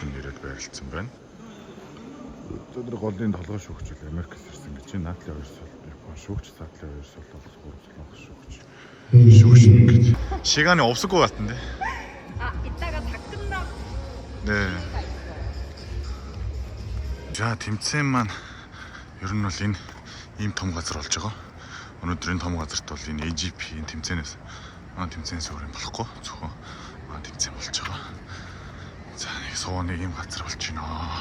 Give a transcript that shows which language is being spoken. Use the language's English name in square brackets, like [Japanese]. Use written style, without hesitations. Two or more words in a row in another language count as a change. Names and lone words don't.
[Mongolian] Шүүгчдийн нэрээр байрлалцсан байна. Өдөр голын толгой шүүгч Америкээс ирсэн гэж байна. Наатли 2 сар, Япон шүүгч, Наатли 2 сар, Солонгос шүүгч. Шүүгч ингэж. [Korean] 시간이 없을 것 같은데. 아, 이따가 다 끝나고 네. [Mongolian] За тэмцээн маань ер нь бол энэ ийм том газар болж байгаа. Өнөөдөр энэ том газарт бол энэ AGP-ийн тэмцээнээс тэмцээнээс өөр юм болохгүй. Зөвхөн тэмцээн болж байгаа. За нэг сууны ийм газар болж байна.